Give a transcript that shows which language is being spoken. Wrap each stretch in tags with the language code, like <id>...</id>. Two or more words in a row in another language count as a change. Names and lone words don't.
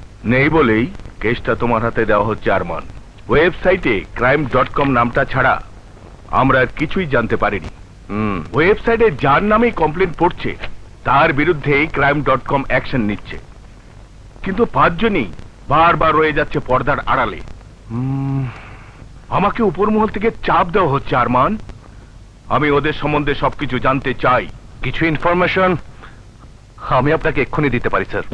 <bn>নেই বলেই কেসটা তোমার হাতে দেওয়া হচ্ছে আরমান। ওয়েবসাইটে crime.com নামটা ছাড়া আমরা আর কিছুই জানতে পারিনি। ওয়েবসাইটে যার নামেই কমপ্লেন পড়ছে তার বিরুদ্ধে crime.com অ্যাকশন নিচ্ছে, কিন্তু 5 জনই বারবার রয়ে যাচ্ছে পর্দার আড়ালে। আমাকে উপর মহল থেকে চাপ দেওয়া হচ্ছে আরমান। আমি ওদের সম্বন্ধে সবকিছু জানতে চাই। কিছু ইনফরমেশন আমি আপনাকে এক্ষুনি দিতে পারি স্যার।</bn>